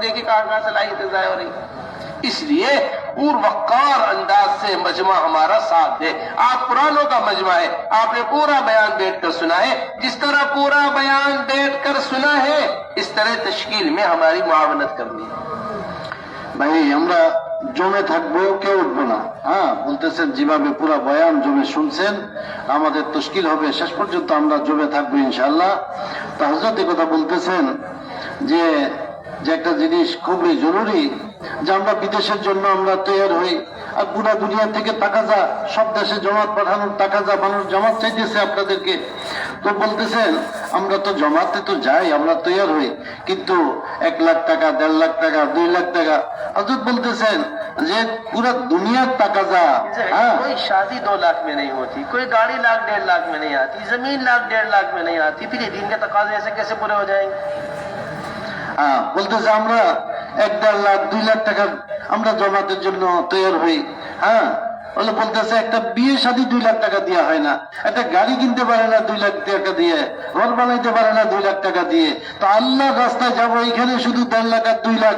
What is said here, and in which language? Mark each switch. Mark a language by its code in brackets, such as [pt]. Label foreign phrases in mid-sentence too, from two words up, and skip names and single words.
[ur] دیکھیے کہاں صلاحیتیں ضائع ہو رہی۔ اس لیے پوروقار انداز سے مجمع ہمارا ساتھ دے۔ آپ پرانوں کا مجمع ہے، آپ نے پورا بیان بیٹھ کر سنا ہے، جس طرح پورا بیان بیٹھ کر سنا ہے اس طرح تشکیل میں ہماری معاونت کرنی ہے۔ [bn] ভাই আমরা জমে থাকবো, কেউ উঠবো না। হ্যাঁ বলতেছেন যেভাবে পুরো বয়ান জমে শুনছেন আমাদের তশকিল হবে, শেষ পর্যন্ত আমরা জমে থাকবো ইনশাআল্লাহ। তো হযরত কথা বলতেছেন যে একটা জিনিস খুবই জরুরি যে আমরা বিদেশের জন্য আমরা তৈরি হই, আর পুরা দুনিয়া থেকে টাকা যা সব দেশে জমাত পাঠানোর টাকা যা মানুষ জমাত চাইতেছে আপনাদেরকে। তো বলতেছেন আমরা তো জমাতে তো যাই, আমরা তৈরি হই, কিন্তু 1 লাখ টাকা 1.5 লাখ টাকা 2 লাখ টাকা হযরত বলতেছেন যে পুরা দুনিয়ার টাকা যা। [ur] کوئی شادی 2 لاکھ میں نہیں ہوتی، کوئی گاڑی 1 لاکھ 1.5 لاکھ میں نہیں آتی، زمین 1 لاکھ 1.5 لاکھ میں نہیں آتی، پھر یہ دین کے تقاضے ایسے کیسے پورے ہو جائیں گے؟ [bn] হ্যাঁ বলতেছে আমরা 1-1.5 লাখ 2 লাখ টাকা আমরা জমাতের জন্য তৈরি হই। হ্যাঁ বলে বলতেছে একটা বিয়ে শাদী 2 লাখ টাকা দেওয়া হয় না, একটা গাড়ি কিনতে পারে না 2 লাখ টাকা দিয়ে, ঘর বানাইতে পারে না 2 লাখ টাকা দিয়ে, তো আল্লাহর রাস্তায় যাবো এখানে শুধু 1.5 লাখ আর 2 লাখ।